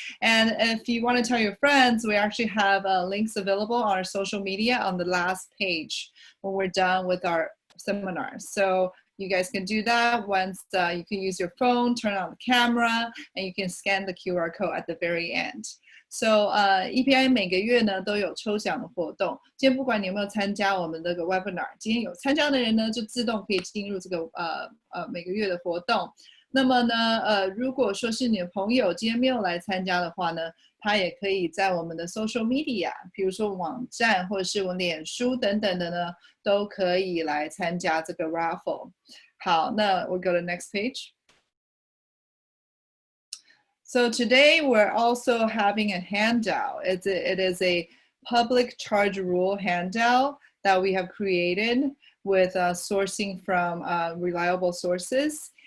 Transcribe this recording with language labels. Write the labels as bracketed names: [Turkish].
[English] And if you want to tell your friends, we actually have links available on our social media on the last page when we're done with our seminar. So you guys can do that once you can use your phone, turn on the camera, and you can scan the QR code at the very end. [Chinese] So EPIA 每个月呢都有抽奖的活动。今天不管你有没有参加我们这个 webinar， 今天有参加的人呢就自动可以进入这个每个月的活动。那么呢，如果说是你的朋友今天没有来参加的话呢，他也可以在我们的 social media， 比如说网站或者是我脸书等等的呢，都可以来参加这个 raffle。好，那 [English] we'll go to next page. So today we're also having a handout. It is a public charge rule handout that we have created with sourcing from reliable sources.